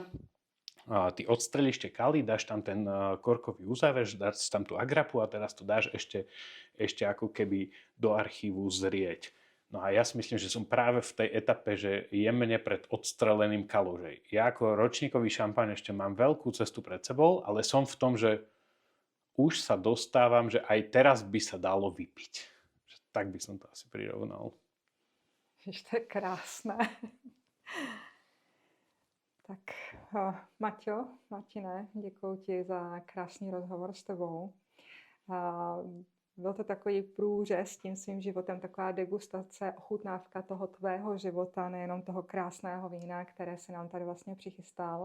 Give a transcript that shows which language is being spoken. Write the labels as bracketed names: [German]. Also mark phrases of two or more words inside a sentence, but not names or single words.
[Slovak] A ty odstrelíš tie kaly, dáš tam ten korkový uzáver, dáš tam tú agrapu a teraz to dáš ešte ako keby do archívu zrieť. No a ja si myslím, že som práve v tej etape, že jemne pred odstreleným kaložej. Ja ako ročníkový šampaň ešte mám veľkú cestu pred sebou, ale som v tom, že už sa dostávam, že aj teraz by sa dalo vypiť. Tak by som to asi prirovnal. [Czech] Víš, to je krásné. Tak Martine, děkuji ti za krásný rozhovor s tebou. Byl to takový průřez tím svým životem, taková degustace, ochutnávka toho tvého života, nejenom toho krásného vína, které se nám tady vlastně přichystal.